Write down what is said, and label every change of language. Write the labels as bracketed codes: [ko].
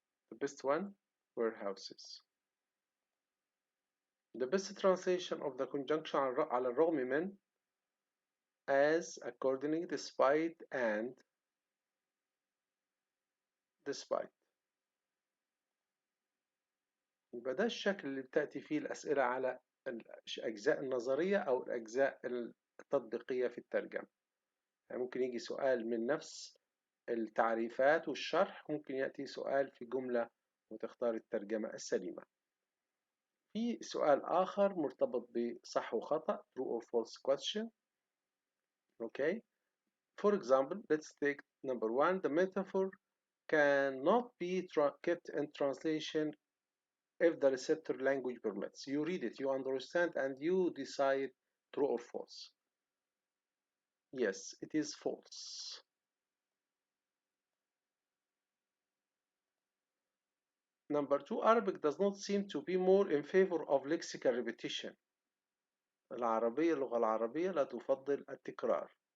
[en] The best one, warehouses. The best translation of the conjunction [ar] على الرغم من, [en] as, accordingly, despite, and despite. [ar] يبقى ده الشكل اللي بتأتي فيه الأسئلة على الأجزاء النظرية أو الأجزاء التطبيقية في الترجمة. يعني ممكن يجي سؤال من نفس التعريفات والشرح، ممكن يأتي سؤال في جملة وتختار الترجمة السليمة. في سؤال آخر مرتبط بصح وخطأ [en] true or false question. Okay. For example, let's take number 1. The metaphor cannot be kept in translation if the receptor language permits. You read it, you understand, and you decide true or false. Yes, it is false. Number 2, Arabic does not seem to be more in favor of lexical repetition. [ar] اللغة العربية لا تفضل التكرار.